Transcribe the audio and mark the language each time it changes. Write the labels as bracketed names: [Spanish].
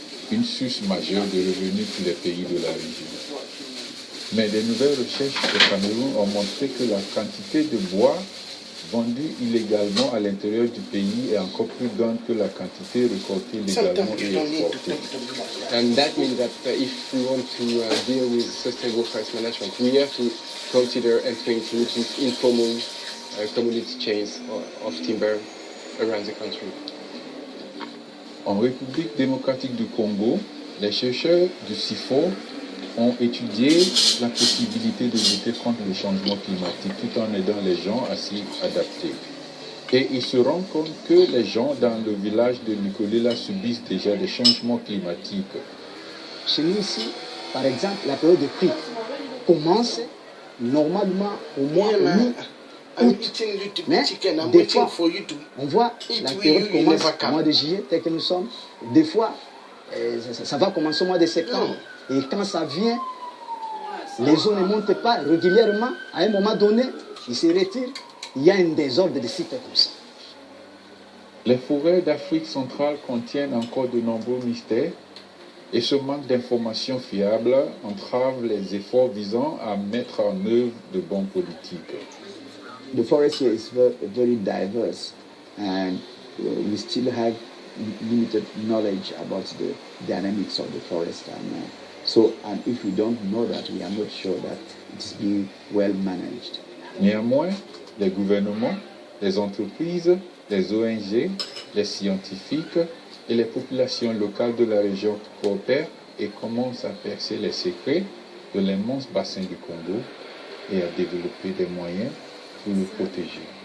[French] Une source majeure de revenus pour les pays de la région. Mais des nouvelles recherches au Cameroun ont montré que la quantité de bois vendue illégalement à l'intérieur du pays est encore plus grande que la quantité récoltée légalement et exportée. [English] And that means that if we want to deal with sustainable forest management, we have to consider entering into informal community chains of timber around the country. [French] En République démocratique du Congo, les chercheurs du CIFOR ont étudié la possibilité de lutter contre le changement climatique tout en aidant les gens à s'y adapter. Et ils se rendent compte que les gens dans le village de Lukolela subissent déjà des changements climatiques. Chez nous ici, par exemple, la période de pluie commence normalement au mois mi-août. Mais des fois, on voit la période commence au mois de juillet, tel que nous sommes. Des fois, ça va commencer au mois de septembre. Et quand ça vient, les eaux ne montent pas régulièrement. À un moment donné, ils se retirent. Il y a un désordre de cycles comme ça. Les forêts d'Afrique centrale contiennent encore de nombreux mystères. Et ce manque d'informations fiables entrave les efforts visant à mettre en œuvre de bonnes politiques. [English] The forest here is very diverse, and we still have limited knowledge about the dynamics of the forest. And if we don't know that, we are not sure that it's being well managed. [French] Néanmoins, les gouvernements, les entreprises, les ONG, les scientifiques et les populations locales de la région coopèrent et commencent à percer les secrets de l'immense bassin du Congo et à développer des moyens pour le protéger.